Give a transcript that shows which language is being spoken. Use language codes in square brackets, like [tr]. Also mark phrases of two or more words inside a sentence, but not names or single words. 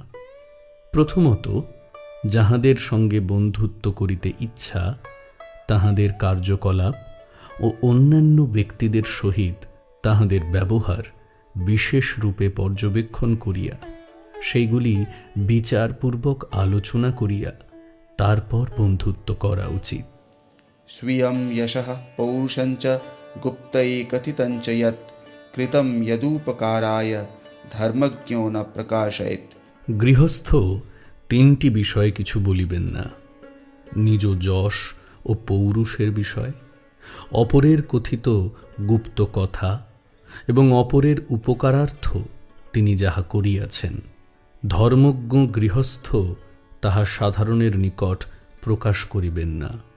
[bn] প্রথমত, যাহাদের সঙ্গে বন্ধুত্ব করিতে ইচ্ছা, তাহাদের কার্যকলাপ ও অন্যান্য ব্যক্তিদের সহিত তাহাদের ব্যবহার বিশেষ রূপে পর্যবেক্ষণ করিয়া সেইগুলি বিচারপূর্বক আলোচনা করিয়া তারপর বন্ধুত্ব করা উচিত। [sa] स्वीयं यशः पौरुषञ्च गुप्तये कथितञ्च यत् कृतं यदुपकाराय धर्मज्ञो न प्रकाशयेत्। [bn] গৃহস্থ তিনটি বিষয়ে কিছু বলিবেন না: নিজ যশ ও পৌরুষের বিষয়, অপরের কথিত গুপ্ত কথা এবং অপরের উপকারার্থ তিনি যাহা করিয়াছেন। ধর্মজ্ঞ গৃহস্থ তাহা সাধারণের নিকট প্রকাশ করিবেন না।